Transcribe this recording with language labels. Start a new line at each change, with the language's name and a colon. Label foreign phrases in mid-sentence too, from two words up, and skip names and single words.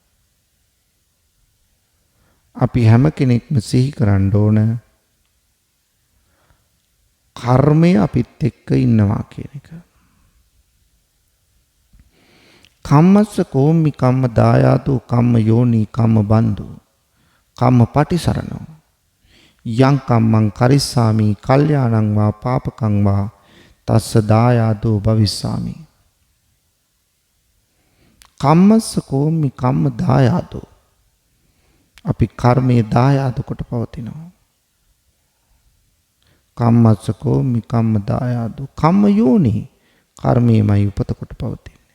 Sinhala: අපි හැම කෙනෙක්ම සිහි කරන්න ඕන කර්මය අපිත් එක්ක ඉන්නවා කියන එක.
Pali: කම්මස්ස කෝම්මි කම්ම දායාදෝ කම්ම යෝනි කම්ම බන්දු කම්ම පටිසරණෝ යං කම්මං කරිස්සාමි කල්යාණං වා පාපකං වා තස්ස දායාදෝ භවිස්සාමි. කම්මස්ස කෝම්මි කම්ම දායාදෝ,
Sinhala: අපි කර්මයේ දායාද කොට පවතිනවා.
Pali: කම්මස්ස කෝම්මි කම්ම දායාදෝ කම්ම යෝනි,
Sinhala: කර්මයේමයි උපත කොට පවතින්නේ.